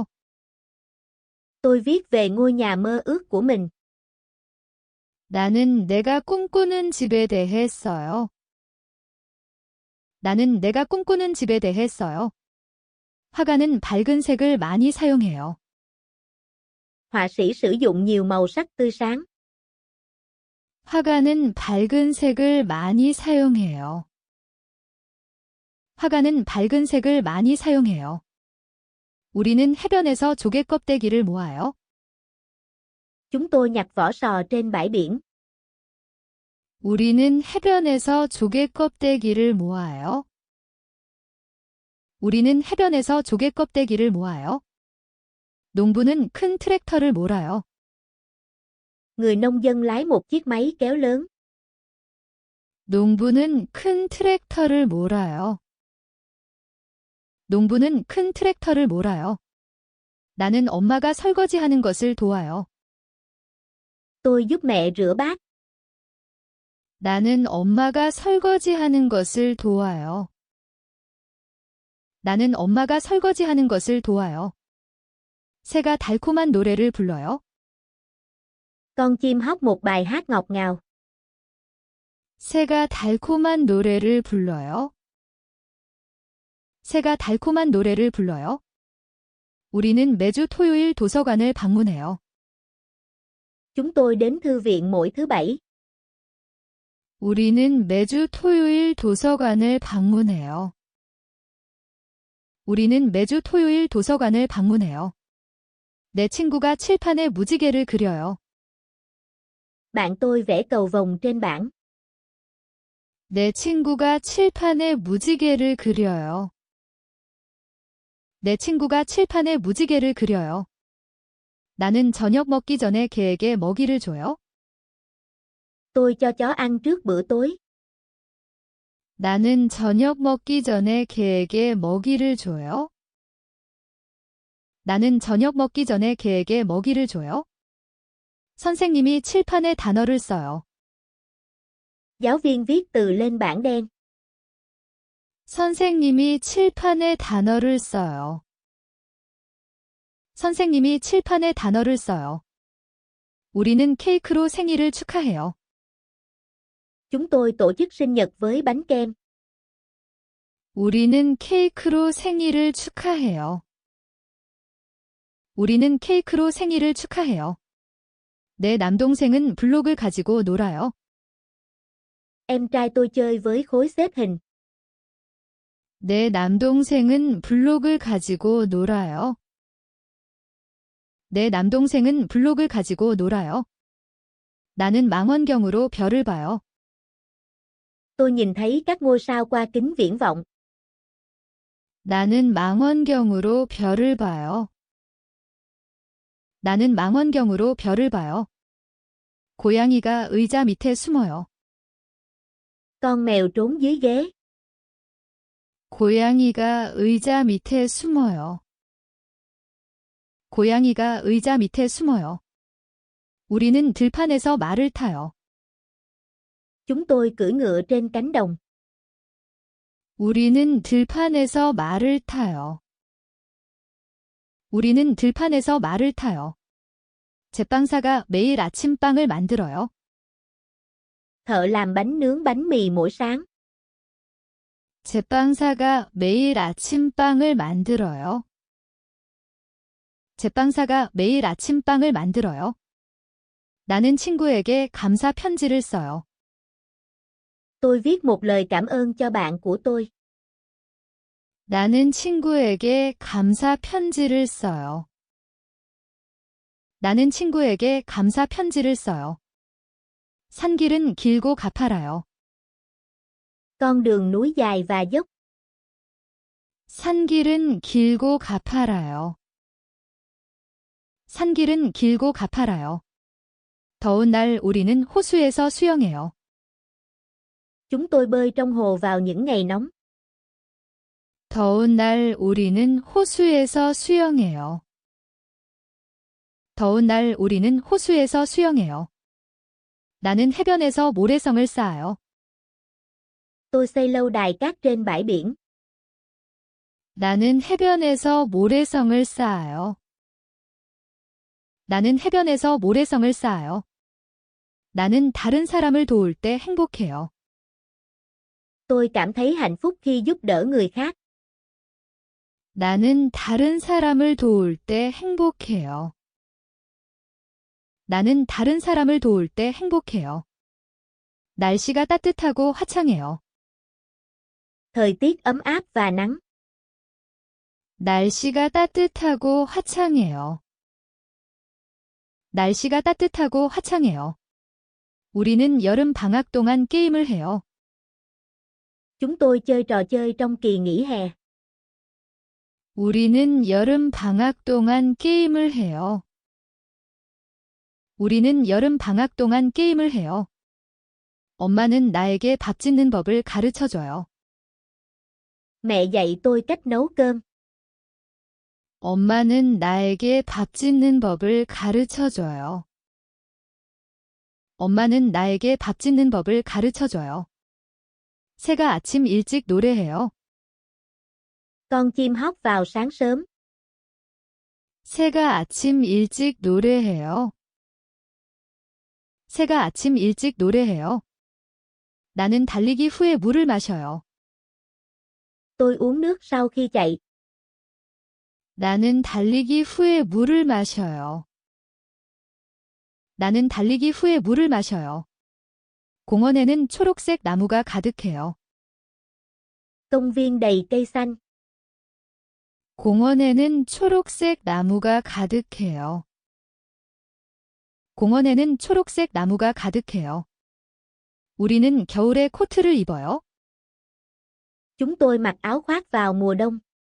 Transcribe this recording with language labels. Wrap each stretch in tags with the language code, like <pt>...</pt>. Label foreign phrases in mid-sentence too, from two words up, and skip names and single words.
<vi>Tôi viết về ngôi nhà mơ ước của mình.</vi> <ko>나는 내가 꿈꾸는 집에 대해 써요. 나는 내가 꿈꾸는 집에 대해 써요. 화가는 밝은 색을 많이 사용해요.</ko> <vi>Họa sĩ sử dụng nhiều màu sắc tươi sáng.</vi> <ko>화가는 밝은 색을 많이 사용해요. 화가는 밝은 색을 많이 사용해요. 우리는 해변에서 조개 껍데기를 모아요.</ko> <vi>Chúng tôi nhặt vỏ sò trên bãi biển.</vi> <ko>우리는 해변에서 조개 껍데기를 모아요. 우리는 해변에서 조개 껍데기를 모아요. 농부는 큰 트랙터를 몰아요.</ko> <vi>Người nông dân lái một chiếc máy kéo lớn.</vi> <ko>농부는 큰 트랙터를 몰아요. 농부는 큰 트랙터를 몰아요. 나는 엄마가 설거지하는 것을 도와요.</ko> <vi>Tôi giúp mẹ rửa bát.</vi> <ko>나는 엄마가 설거지하는 것을 도와요. 나는 엄마가 설거지하는 것을 도와요. 새가 달콤한 노래를 불러요.</ko> <vi>Con chim hót một bài hát ngọt ngào.</vi> <ko>새가 달콤한 노래를 불러요. 새가 달콤한 노래를 불러요. 우리는 매주 토요일 도서관을 방문해요.</ko> <vi>Chúng tôi đến thư viện mỗi thứ bảy.</vi> <ko>우리는 매주 토요일 도서관을 방문해요. 우리는 매주 토요일 도서관을 방문해요. 내 친구가 칠판에 무지개를 그려요.</ko> <vi>Bạn tôi vẽ cầu vồng trên bảng.</vi> <ko>내 친구가 칠판에 무지개를 그려요. 내 친구가 칠판에 무지개를 그려요. 나는 저녁 먹기 전에 개에게 먹이를 줘요.</ko> <vi>Tôi cho chó ăn trước bữa tối.</vi> <ko>나는 저녁 먹기 전에 개에게 먹이를 줘요. 나는 저녁 먹기 전에 개에게 먹이를 줘요. 선생님이 칠판에 단어를 써요.</ko> <vi>Giáo viên viết từ lên bảng đen.</vi> <ko>선생님이 칠판에 단어를 써요. 선생님이 칠판에 단어를 써요. 우리는 케이크로 생일을 축하해요.</ko> <vi>Chúng tôi tổ chức sinh nhật với bánh kem.</vi> <ko>우리는 케이크로 생일을 축하해요. 우리는 케이크로 생일을 축하해요. 내 남동생은 블록을 가지고 놀아요.</ko> <vi>Em trai tôi chơi với khối xếp hình.</vi> <ko>내 남동생은 블록을 가지고 놀아요. 내 남동생은 블록을 가지고 놀아요. 나는 망원경으로 별을 봐요.</ko> <vi>Tôi nhìn thấy các ngôi sao qua kính viễn vọng.</vi> <ko>나는 망원경으로 별을 봐요. 나는 망원경으로 별을 봐요. 고양이가 의자 밑에 숨어요.</ko> <vi>Con mèo trốn dưới ghế.</vi> <ko>고양이가 의자 밑에 숨어요. 고양이가 의자 밑에 숨어요. 우리는 들판에서 말을 타요.</ko> <vi>Chúng tôi cưỡi ngựa trên cánh đồng.</vi> <ko>우리는 들판에서 말을 타요. 우리는 들판에서 말을 타요. 제빵사가 매일 아침빵을 만들어요.</ko> <vi>Thợ làm bánh nướng bánh mì mỗi sáng.</vi> <ko>제빵사가 매일 아침빵을 만들어요. 제빵사가 매일 아침빵을 만들어요. 나는 친구에게 감사 편지를 써요.</ko> <vi>Tôi viết một lời cảm ơn cho bạn của tôi.</vi> <ko>나는 친구에게 감사 편지를 써요. 나는 친구에게 감사 편지를 써요. 산길은 길고 가파라요.</ko> <vi>Con đường núi dài và dốc.</vi> <ko>산길은 길고 가파라요. 산길은 길고 가파라요. 더운 날 우리는 호수에서 수영해요.</ko> <vi>Chúng tôi bơi trong hồ vào những ngày nóng.</vi> <ko>더운 날 우리는 호수에서 수영해요. 더운 날 우리는 호수에서 수영해요. 나는 해변에서 모래성을 쌓아요.</ko> <vi>Tôi xây lâu đài cát trên bãi biển.</vi> <ko>나는 해변에서 모래성을 쌓아요. 나는 해변에서 모래성을 쌓아요. 나는 다른 사람을 도울 때 행복해요.</ko> <vi>Tôi cảm thấy hạnh phúc khi giúp đỡ người khác.</vi> <ko>나는 다른 사람을 도울 때 행복해요. 나는 다른 사람을 도울 때 행복해요. 날씨가 따뜻하고 화창해요.</ko> <vi>Thời tiết ấm áp và nắng.</vi> <ko>날씨가 따뜻하고 화창해요. 날씨가 따뜻하고 화창해요. 우리는 여름 방학 동안 게임을 해요.</ko> <vi>Chúng tôi chơi trò chơi trong kỳ nghỉ hè.</vi> <ko>우리는 여름 방학 동안 게임을 해요. 우리는 여름 방학 동안 게임을 해요. 엄마는 나에게 밥 짓는 법을 가르쳐줘요.</ko> <vi>Mẹ dạy tôi cách nấu cơm.</vi> <ko>엄마는 나에게 밥 짓는 법을 가르쳐줘요. 엄마는 나에게 밥 짓는 법을 가르쳐줘요. 새가 아침 일찍 노래해요.</ko> <vi>Con chim hót vào sáng sớm.</vi> <ko>새가 아침 일찍 노래해요. 새가 아침 일찍 노래해요. 나는 달리기 후에 물을 마셔요.</ko> <vi>Tôi uống nước sau khi chạy.</vi> <ko>나는 달리기 후에 물을 마셔요. 나는 달리기 후에 물을 마셔요. 공원에는 초록색 나무가 가득해요.</ko> <vi>Công viên đầy cây xanh.</vi> <ko>공원에는 초록색 나무가 가득해요. 공원에는 초록색 나무가 가득해요. 우리는 겨울에 코트를 입어요.</ko> <vi>Chúng tôi mặc áo khoác vào mùa đông.</vi>